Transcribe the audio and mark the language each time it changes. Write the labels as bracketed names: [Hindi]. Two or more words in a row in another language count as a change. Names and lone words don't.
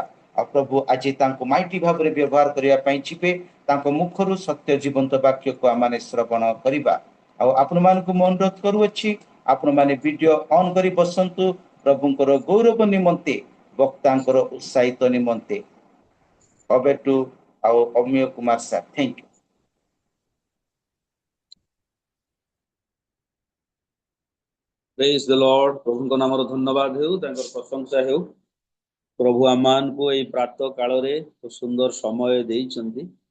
[Odia] ଆଉ ପ୍ରଭୁ ଆଜି ତାଙ୍କୁ ମାଇଟି ଭାବରେ ବ୍ୟବହାର କରିବା ପାଇଁ ଯିବେ। ତାଙ୍କ ମୁଖରୁ ସତ୍ୟ ଜୀବନ୍ତ ବାକ୍ୟକୁ ଆମମାନେ ଶ୍ରବଣ କରିବା। ଆଉ ଆପଣମାନଙ୍କୁ ମୁଁ ଅନୁରୋଧ କରୁଅଛି, ଆପଣମାନେ [English] video on [Odia] କରି ବସନ୍ତୁ ପ୍ରଭୁଙ୍କର ଗୌରବ ନିମନ୍ତେ, ବକ୍ତାଙ୍କର ଉତ୍ସାହିତ ନିମନ୍ତେ। [English] over to our ଅମିୟ କୁମାର ସାର୍। thank you. praise the Lord. [Odia] ପ୍ରଭୁଙ୍କ ନାମର ଧନ୍ୟବାଦ ହେଉ, ତାଙ୍କର ପ୍ରଶଂସା ହେଉ। ପ୍ରଭୁ ଆମମାନଙ୍କୁ ଏଇ ପ୍ରାତଃ କାଳରେ ସୁନ୍ଦର ସମୟ ଦେଇଛନ୍ତି।